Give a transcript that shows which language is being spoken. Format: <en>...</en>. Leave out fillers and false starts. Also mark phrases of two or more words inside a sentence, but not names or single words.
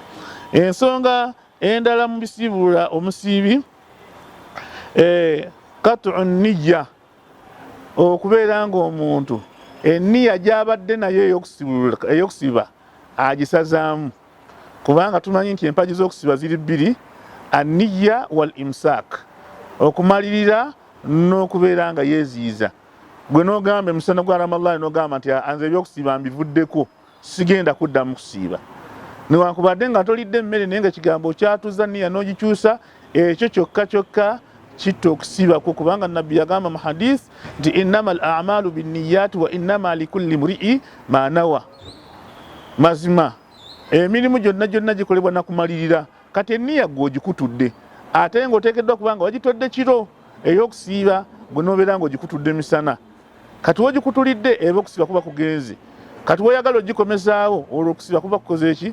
<lg>Ensonga endala mu bisiibulula omusiibi</lg> <ar>قطع النية,</ar> <lg>okubeera nga omuntu enniya gy'abadde nayo ey'okusiba agisazaamu, kubanga tumanyi nti empagi z'okusiba ziri bbiri,</lg> <ar>النية والإمساك,</ar> <lg>okumalirira n'okubeera nga yeeziiza. Gwe n'ogamba emusana gwa Ramadhan n'ogamba nti anze ebyokusiiba mbivuddeko sigenda kuddamu kusiiba, newankubadde nga tolidde emmere naye nga ekigambo kyatuza nniya n'ogikyusa, ekyo kyokka kitta okusiibako, kubanga nabbi yagamba mu hadith nti</lg> <ar>إنما الأعمال بالنيات وإنما لكل امرئ ما نوى.</ar> <lg>Mazima emirimu gyonna gikolebwa nakumalirira. Kati enniya gwe ogikutudde ate ng'oteekeddwa kubanga wagitodde kiro ey'okusiiba, gwe n'obeera ng'ogikutudde misana. Kati wogikutulidde eba okusiiba kuba kugenze, kati woyagala ogikomezaawo olwo okusiiba kuba kukoze ki?</lg>